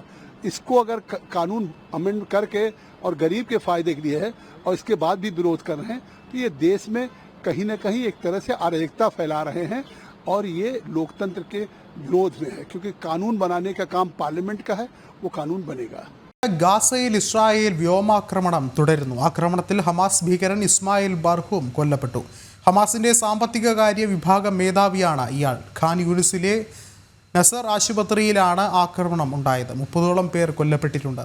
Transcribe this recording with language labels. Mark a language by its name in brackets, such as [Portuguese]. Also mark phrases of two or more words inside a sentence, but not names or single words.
[Hindi] इसको अगर कानून अमेंड करके और गरीब के फायदे के लिए है और इसके बाद भी विरोध कर रहे हैं, तो ये देश में कहीं ना कहीं एक तरह से अराजकता फैला रहे हैं और ये लोकतंत्र के विरोध में है, क्योंकि कानून बनाने का काम पार्लियामेंट का है, वो कानून बनेगा। [Malayalam] ഗാസയിൽ ഇസ്രായേൽ വ്യോമാക്രമണം തുടരുന്നു. ആക്രമണത്തിൽ ഹമാസ് ഭീകരൻ ഇസ്മായിൽ ബർഹൂം കൊല്ലപ്പെട്ടു. ഹമാസിന്റെ സാമ്പത്തിക കാര്യ വിഭാഗം മേധാവിയാണ് ഇയാൾ. ഖാൻ യൂനിസിലെ നസർ ആശുപത്രിയിലാണ് ആക്രമണം ഉണ്ടായത്. 30ഓളം പേർ കൊല്ലപ്പെട്ടിട്ടുണ്ട്.